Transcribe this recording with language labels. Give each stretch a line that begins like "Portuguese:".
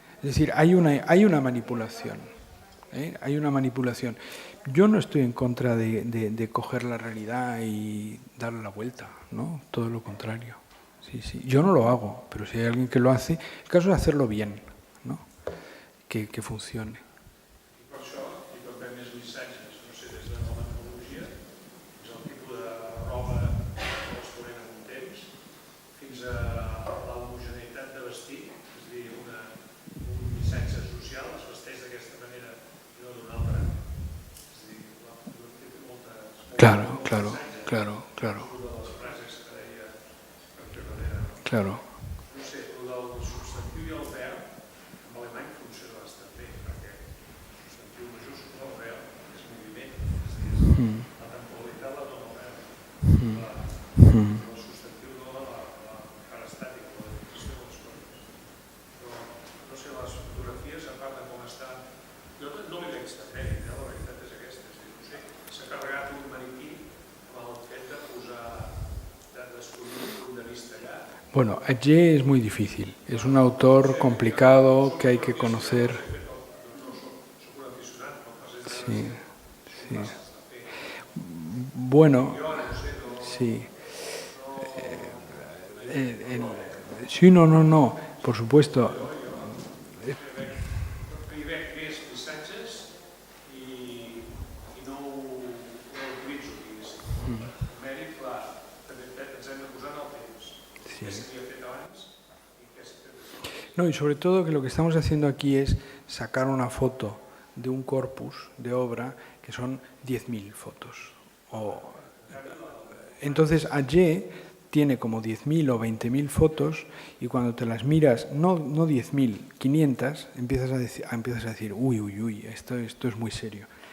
Spanish: Es decir, hay una manipulación. Hay una manipulación. Yo no estoy en contra de coger la realidad y darle la vuelta, ¿no? Todo lo contrario. Sí, sí. Yo no lo hago, pero si hay alguien que lo hace, el caso es hacerlo bien, ¿no? Que funcione.
Catalan: I per això hi toquem més missatges, no sé, des de la tecnologia, fins al tipus de roba que es ponen en un temps, fins a l'homogeneïtat de vestir, és a dir, un missatge social, es vesteix d'aquesta manera i no d'una altra. És a dir, la fotografia té moltes...
Spanish: Claro, claro, claro, claro.
Catalan: Una de les frases que deia Cartier Herrera.
Spanish: Claro.
Catalan: No sé, el del substantiu i el verb, en alemany funciona bastant bé, perquè el substantiu majúscul el verb és moviment, és a dir, la temporalitat la dona el verb, el substantiu dona la cara estàtica, la definició de les coses. Però, no sé, les fotografies, a part de com estan, jo no li veig de mèrit, la veritat és aquesta, és a dir, no sé, s'ha carregat un maniquí amb el fet de posar, d'escollir un punt de vista allà.
Spanish: Bueno, Atget es muy difícil. Es un autor complicado que hay que conocer. Sí, sí. Bueno, sí. Sí, no, por supuesto.
Catalan: Hi veig més missatges i no ho utilitzo, diguéssim. El mèrit, clar, també ens hem de posar en el temps. Què s'havia fet abans i què s'ha fet després.
Spanish: No, y sobre todo que lo que estamos haciendo aquí es sacar una foto de un corpus de obra que son 10.000 fotos. Entonces, Atget tiene como 10.000 o 20.000 fotos y cuando te las miras, no 10.000, 500, empiezas a decir, uy, esto es muy serio.